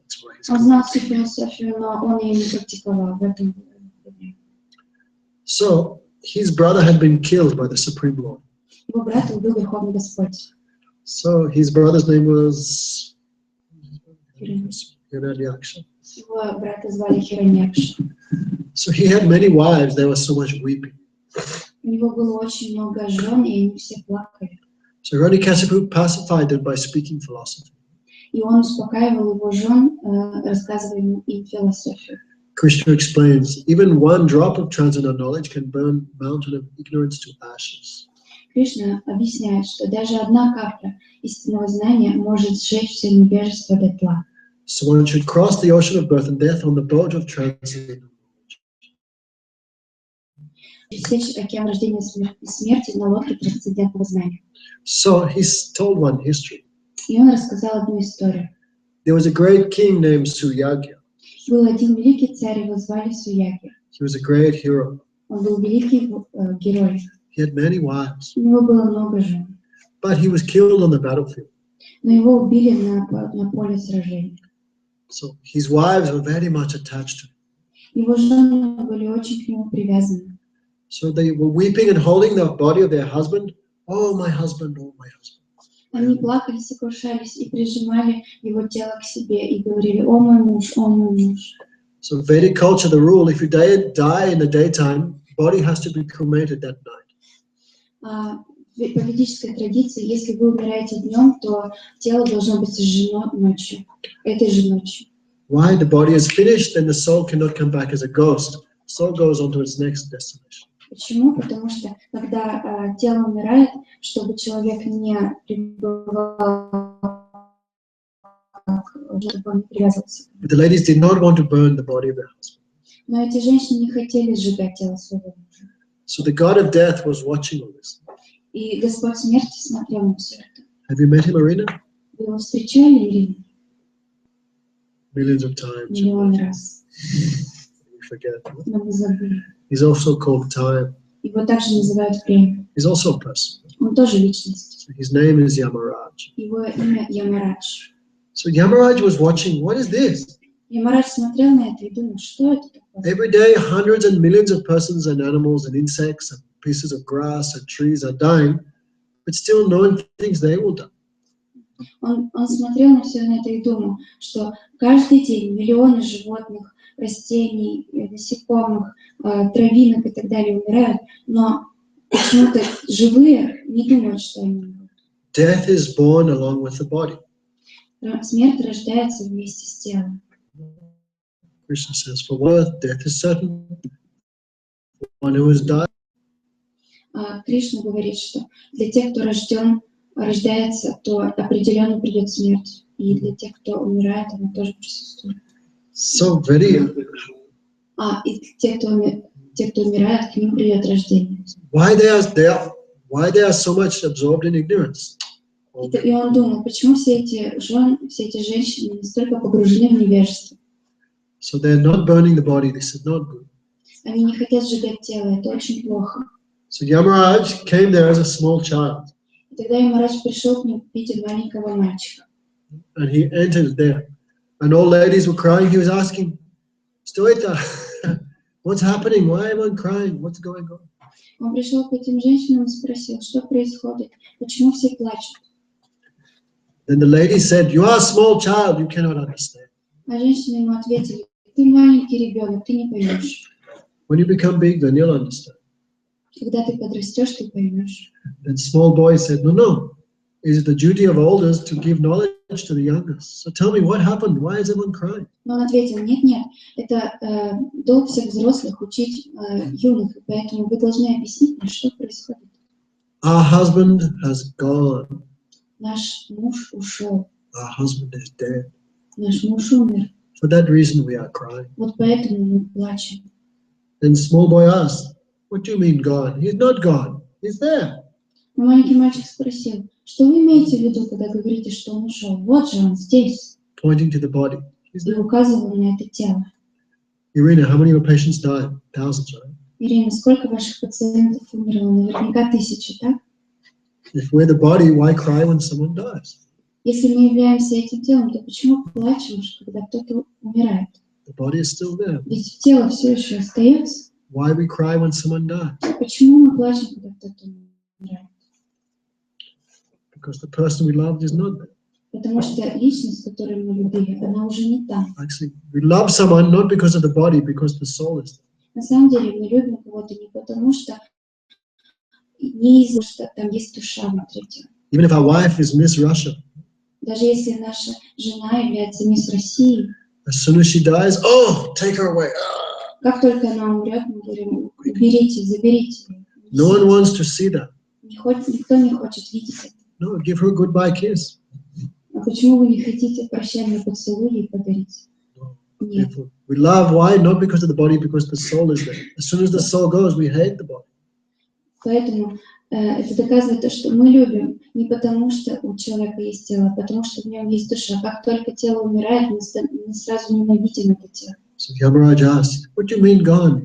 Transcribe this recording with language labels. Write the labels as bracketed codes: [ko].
[en] That's why he's [ru] Он [en] called. [ru] знал всю философию, но он ее не практиковал. В этом проблема. [en] So his brother had been killed by the Supreme Lord. [ru] Его брата убил Верховный Господь. [en] So his brother's name was Hiranyaksha. Hiranyaksha. [ru] Его брата звали Хираньякша. [en] So he had many wives. There was so much weeping. [ru] У него было очень много жен, и они все плакали. [en] So Hiranyakasipu pacified them by speaking philosophy. [ru] И он успокаивал его жен, рассказывая им философию. [en] Krishna explains, even one drop of transcendental knowledge can burn mountain of ignorance to ashes. [ru] Кришна объясняет, что даже одна капля истинного знания может сжечь все невежество дотла. [en] So one should cross the ocean of birth and death on the boat of transcendental knowledge. [ru] Пересечь океан рождения и смерти на лодке трансцендентного знания. [en] So he's told one history. [ru] И он рассказал одну историю. [en] There was a great king named Suyagya. [ru] Был один великий царь, его звали Суяги. [en] He was a great hero. [ru] Он был великий герой. [en] He had many wives, [ru] У него было много жен. [en] but he was killed on the battlefield. [ru] Но его убили на поле сражений. [en] So his wives were very much attached to him. [ru] Его жены были очень к нему привязаны. [en] So they were weeping and holding the body of their husband. Oh, my husband, oh, my husband. [ru] Они плакали, сокрушались и прижимали его тело к себе и говорили: «О мой муж, о мой муж». [en] So in Vedic culture, the rule, if you die in the daytime, body has to be cremated that night. [ru] По ведической традиции, если вы умираете днем, то тело должно быть сожжено ночью, этой же ночью. [en] Why? The body is finished, then the soul cannot come back as a ghost. Soul goes on to its next destination. [ru] Почему? Потому что когда тело умирает, чтобы человек не пребывал, чтобы он не привязывался. [en] But the ladies did not want to burn the body of their husband. [ru] Но эти женщины не хотели сжигать тело своего мужа. [en] So the god of death was watching all this. [ru] И Господь смерти смотрел на все это. [en] Have you met him, Marina? [ru] Вы его встречали, Ирина? [en] Millions of times. [ru] Миллион раз. [en] We forget. [ru] Но мы забыли. [en] He's also called time. [ru] Его также называют время. [en] He's also a person. [ru] Он тоже личность. [en] So his name is Yamaraj. [ru] Его имя Ямарадж. [en] So Yamaraj was watching, what is this? [ru] Ямарадж смотрел на это и думал, что это такое? [en] Every day, hundreds and millions of persons and animals and insects and pieces of grass and trees are dying, but still no one thinks they will die. [ru] Он смотрел на все это и думал, что каждый день миллионы животных, растений, насекомых, травинок и так далее умирают, но почему-то живые не думают, что они умрут. [en] Death is born along with the body. [ru] Смерть рождается вместе с телом. [en] Krishna says, for birth, death is certain. One who has died, [ru] Кришна говорит, что для тех, кто рождается, то определенно придет смерть. И для тех, кто умирает, она тоже присутствует. [en] so very. [ru] И те, кто умирает, к ним придет рождение. [en] Why they are so much absorbed in ignorance? [ru] И он думал, почему все эти женщины настолько погружены в невежество. [en] So they're not burning the body. This is not good. [ru] Они не хотят сжигать тело, это очень плохо. [en] So Yamaraj came there as a small child, [ru] И тогда Ямарадж пришел к ним в виде маленького мальчика. [en] and he entered there. And all ladies were crying. He was asking, Stoita, what's happening? Why everyone crying? What's going on? [ru] Он пришел к этим женщинам и спросил, что происходит, почему все плачут. [en] Then the lady said, you are a small child, you cannot understand. [ru] А женщины ему ответили: ты маленький ребенок, ты не поймешь. [en] When you become big, then you'll understand. [ru] Когда ты подрастешь, ты поймешь. [en] Then small boy said, no. It is the duty of elders to give knowledge to the youngest. So tell me what happened. Why is everyone crying? [ru] Но он ответил, нет, это долг всех взрослых учить юных, и поэтому вы должны объяснить мне, что происходит. [en] Our husband has gone. [ru] Наш муж ушел, [en] Our husband is dead. [ru] наш муж умер. [en] For that reason we are crying. [ru] Вот поэтому мы плачем. [en] Then small boy asked, what do you mean gone? He's not gone. He's there. [ru] Но маленький мальчик спросил, что вы имеете в виду, когда говорите, что он ушел? Вот же он здесь. [en] Pointing to the body. He's [ru] И [en] there. [ru] указывал на это тело. [en] Irina, how many of your patients died? Thousands, right? [ru] Ирина, сколько ваших пациентов умерло? Наверняка 1000, так? [en] If we're the body, why cry when someone dies? [ru] Если мы являемся этим телом, то почему плачем, когда кто-то умирает? [en] The body is still there. [ru] Ведь тело все еще остается. [en] Why we cry when someone dies? [ru] Почему мы плачем, когда кто-то умирает? [en] Because the person we loved is not there. [ru] Потому что личность, которую мы любили, она уже не там. [en] Actually, we love someone not because of the body, because the soul is there. [ru] На самом деле мы любим кого-то не потому, что не из-за что там есть душа внутри тела. [en] Even if our wife is Miss Russia, [ru] Даже если наша жена является мисс Россией, [en] as soon as she dies, oh, take her away. Ah. [ru] как только она умрет, мы говорим, берите, заберите ее. [en] No one wants to see that. [ru] Никто не хочет видеть это. [en] No, give her a goodbye kiss. [ru] А почему вы не хотите прощальный поцелуй ей подарить? [en] No. [ru] Нет. [en] If we love, why? Not because of the body, because the soul is there. As soon as the soul goes, we hate the body. [ru] Поэтому это доказывает то, что мы любим не потому, что у человека есть тело, а потому что в нем есть душа. Как только тело умирает, мы сразу ненавидим это тело. [en] So Yamaraj asked, what do you mean gone?